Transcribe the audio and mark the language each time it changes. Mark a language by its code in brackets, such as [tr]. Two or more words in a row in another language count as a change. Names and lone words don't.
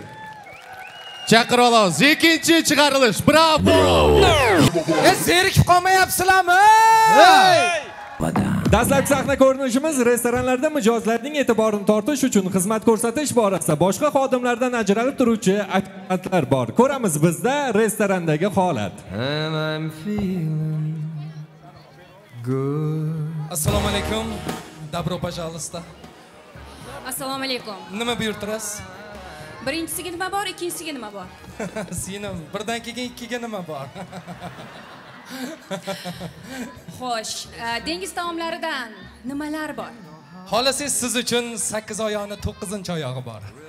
[kk] Чақыр олауыз. Екінші шығарылыш. Браво! Зерікіп қалмайапсыламы? [uz] Dastlabki sahna ko'rinishimiz restoranlarda mijozlarning e'tiborini tortish uchun xizmat ko'rsatish borasida boshqa xodimlardan ajralib turuvchi ofitsiantlar bor. Ko'ramiz bizda restorandagi holat. Assalomu alaykum. [ru] Добро пожалуйста. [uz] Assalomu alaykum. Nima buyurtirasiz? Birinchisiga nima bor, ikkinchisiga nima bor? Singlim, birdan keyin ikkiga nima bor? Xo'sh, dengiz taomlaridan nimalar bor? Xolasiz siz uchun 8 oyoqni 9-oyog'i bor.